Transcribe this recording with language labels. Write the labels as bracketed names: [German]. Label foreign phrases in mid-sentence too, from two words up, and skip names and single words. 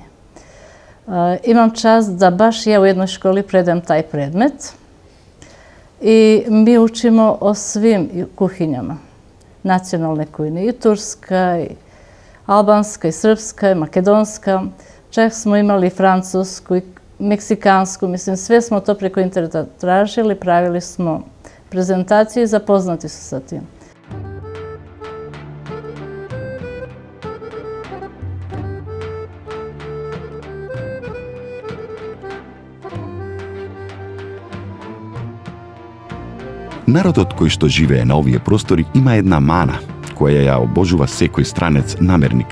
[Serbian] Imam čast da baš ja u jednoj školi predajem taj predmet i mi učimo o svim kuhinjama, nacionalne kuhinje, i turska, i albanska, i srpska, i makedonska. Čak smo imali francusku i meksikansku, mislim, sve smo to preko interneta tražili, pravili smo prezentacije i zapoznati su sa tim. [Macedonian] Народот кој што живее на овие простори има една мана, која ја обожува секој странец намерник.